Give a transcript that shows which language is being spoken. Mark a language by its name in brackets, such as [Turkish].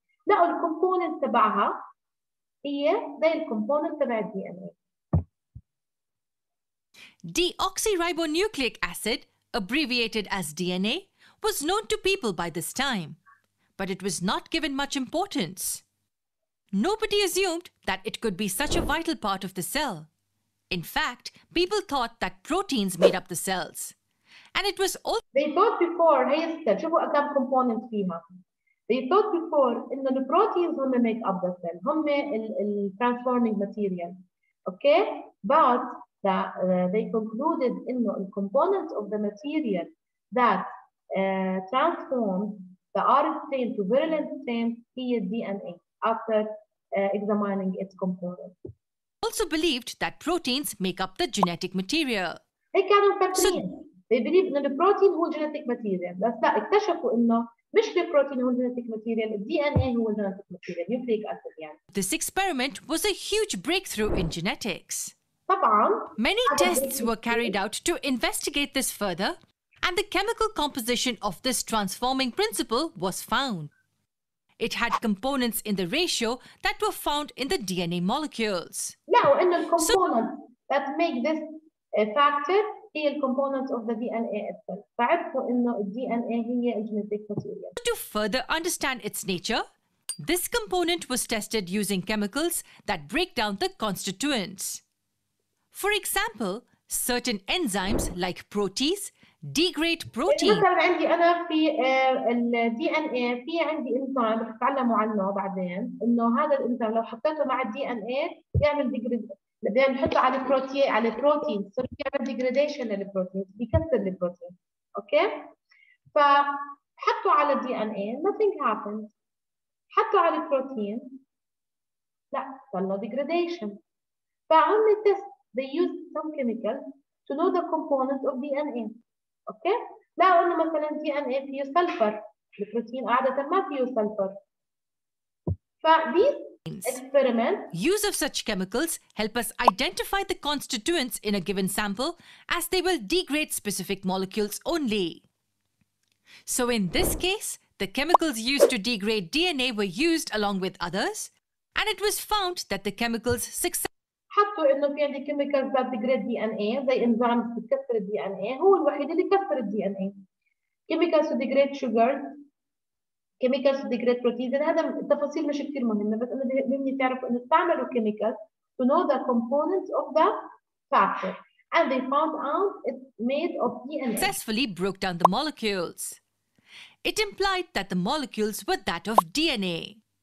[Arabic] لقوا الكومبوننت تبعها هي زي الكومبوننت تبع الDNA. [English] Deoxyribonucleic acid, abbreviated as DNA, was known to people by this time, but it was not given much importance. Nobody assumed that it could be such a vital part of the cell. In fact, people thought that proteins made up the cells. And it was also... They thought before, [Arabic] هي شوفوا كم [English] component [Arabic] فيها. [English] They thought before [Arabic] إنه [English] the proteins [Arabic] هم [English] make up the cell, هم transforming material. Okay? But they concluded [Arabic] إنه [English] the components of the material that transformed the R strain to virulent strain [Arabic] هي [English] DNA after examining its components. Also believed that proteins make up the genetic material. [Arabic] هيك كانوا مفكرين. [English] They believe [Arabic] إنه البروتين هو [English] genetic material. [Arabic] بس لا اكتشفوا إنه مش البروتين هو [English] genetic material. DNA [Arabic] هو [English] genetic material. nucleic acid [Arabic] يعني. [English] This experiment was a huge breakthrough in genetics. [Arabic] طبعاً. [English] Many tests were carried out to investigate this further, and the chemical composition of this transforming principle was found. It had components in the ratio that were found in the DNA molecules. [Arabic] لقوا إنه [English] الcomponents that make this factor [Arabic] هي [English] الcomponents of the DNA itself. [Arabic] فعرفوا إنه ال DNA هي [English] genetic material. To further understand its nature, this component was tested using chemicals that break down the constituents. For example, certain enzymes like protease degrade protein. [Arabic] مثلا عندي أنا في ال DNA في عندي إنزيم رح تتعلموا عنه بعدين إنه هذا الإنزيم لو حطيته مع ال DNA يعمل بدنا نحطه على البروتين صار يعمل degradation للبروتين بيكسر البروتين أوكي فحطوا على ال DNA nothing happened حطوا على البروتين لا صار له degradation فهم [English] test they use some chemicals to know the components of DNA [Arabic] اوكي لقوا انه مثلا DNA فيه سلفر البروتين عاده ما فيه سلفر ف [English] these experiments use of such chemicals help us identify the constituents in a given sample as they will degrade specific molecules only. So in this case, the chemicals used to degrade DNA were used along with others, and it was found that the chemicals successfully [Arabic] حطوا انه في عندي [English] chemicals that degrade DNA [Arabic] زي enzymes بتكسر ال DNA هو الوحيد اللي كسر ال DNA. [English] chemicals to degrade sugars, chemicals to degrade proteins [Arabic] هذا التفاصيل مش كثير مهمة بس انه بدهم تعرفوا انه استعملوا [English] chemicals to know the components of the factor and they found out it's made of DNA. Successfully broke down the molecules. It implied that the molecules were that of DNA.